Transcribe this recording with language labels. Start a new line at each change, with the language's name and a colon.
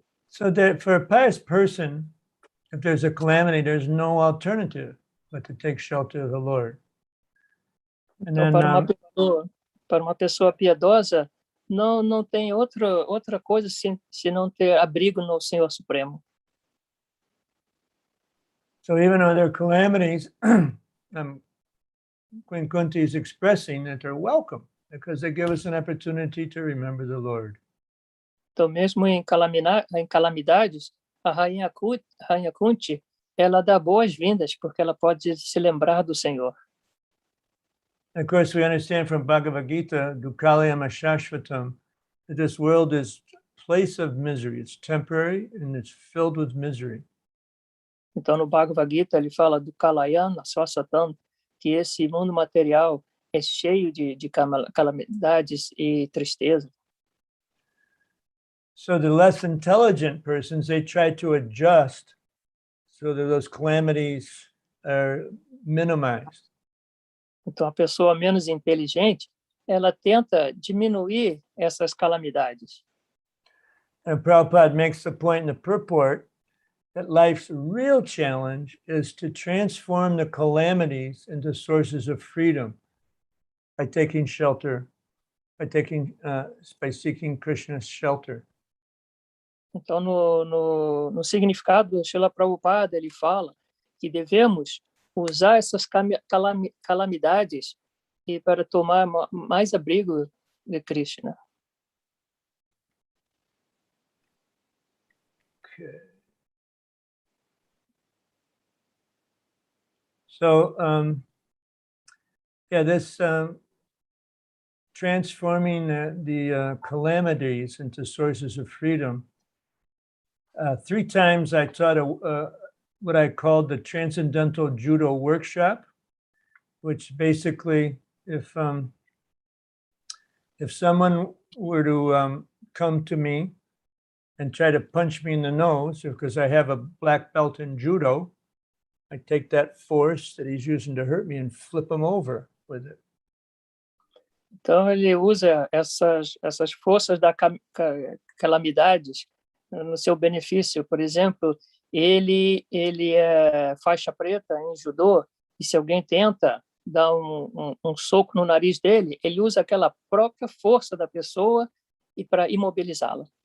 English: So that for a pious person, if there's a calamity, there's no alternative but to take shelter of the Lord. And
Portuguese: Então,
English: then,
Portuguese: para uma pessoa piedosa, não tem outra coisa se não ter abrigo no Senhor Supremo.
English: so even though there are calamities, Queen Kunti is expressing that they're welcome because they give us an opportunity to remember the Lord.
Portuguese: Então, mesmo em calamidades, a Rainha Kunti, ela dá boas-vindas porque ela pode se lembrar do Senhor.
English: Of course, we understand from Bhagavad Gita, Dukkhalayam Ashashvatam, that this world is a place of misery. It's temporary and it's filled with misery.
Portuguese: Então, no Bhagavad Gita, ele fala do Kalayana Swasatan, que esse mundo material é cheio de calamidades e tristeza.
English: So the less intelligent persons, they try to adjust so that those calamities are minimized.
Portuguese: Então, a pessoa menos inteligente, ela tenta diminuir essas calamidades.
English: And Prabhupada makes the point in the purport that life's real challenge is to transform the calamities into sources of freedom by taking shelter, by seeking Krishna's shelter.
Portuguese: Então, no significado do Srila Prabhupada, ele fala que devemos usar essas calamidades e para tomar mais abrigo de Krishna.
English: Okay. So, this transforming the calamities into sources of freedom. 3 times I taught what I called the Transcendental Judo Workshop, which basically, if someone were to come to me and try to punch me in the nose because I have a black belt in judo, I take that force that he's using to hurt me and flip him over with it.
Portuguese: Então, ele usa essas forças da calamidades no seu benefício. Por exemplo, ele é faixa preta em judô, e se alguém tenta dar um soco no nariz dele, ele usa aquela própria força da pessoa e para imobilizá-la.